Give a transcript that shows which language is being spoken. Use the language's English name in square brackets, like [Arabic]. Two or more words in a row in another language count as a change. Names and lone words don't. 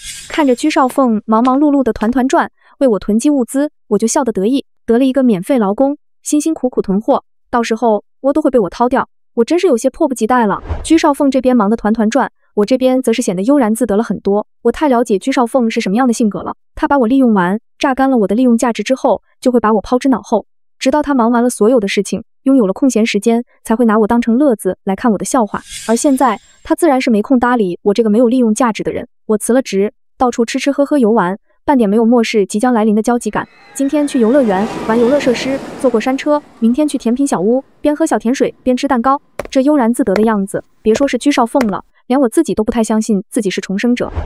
[Chinese] 看着居少鳳忙忙碌碌的團团轉，為我囤積物資，我就笑得得意，得了一個免費勞工，辛辛苦苦囤貨，到時候我都會被我掏掉，我真是有些迫不及待了。居少鳳這邊忙得團團轉，我這邊則是顯得悠然自得了很多。我太了解居少鳳是什麼樣的性格了，她把我利用完，榨乾了我的利用價值之後，就會把我拋之腦後，直到她忙完了所有的事情，擁有了空閒時間，才會拿我當成樂子來看我的笑話。而現在他自然是沒空搭理我這個沒有利用價值的人。我辭了職，到處吃吃喝喝游玩，半點沒有末世即將來臨的焦急感。今天去遊樂園玩遊樂設施，坐過山車，明天去甜品小屋，邊喝小甜水邊吃蛋糕，這悠然自得的樣子，別說是居少鳳了，連我自己都不太相信自己是重生者。